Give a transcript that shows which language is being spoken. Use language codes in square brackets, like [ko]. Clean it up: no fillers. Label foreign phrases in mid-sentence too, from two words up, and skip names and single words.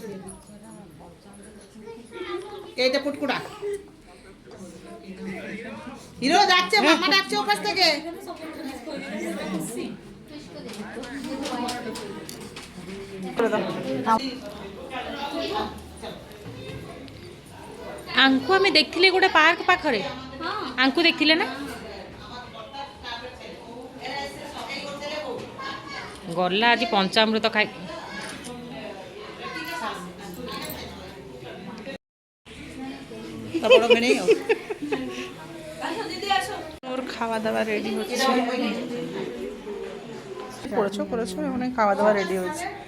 [bn] এইটা পুটকুড়া হিরো যাচ্ছে, মামা ডাকছে ওপাশ থেকে। [or] ଆଙ୍କୁ ଆମେ ଦେଖିଥିଲେ ଗୋଟେ ପାର୍କ ପାଖରେ, ଆଙ୍କୁ ଦେଖିଥିଲେ ନା? ଗଲା ଆଜି ପଞ୍ଚାମୃତ ଖାଇ। [bn] ওর খাওয়া দাওয়া রেডি হচ্ছে। করেছো মানে খাওয়া দাওয়া রেডি হচ্ছে।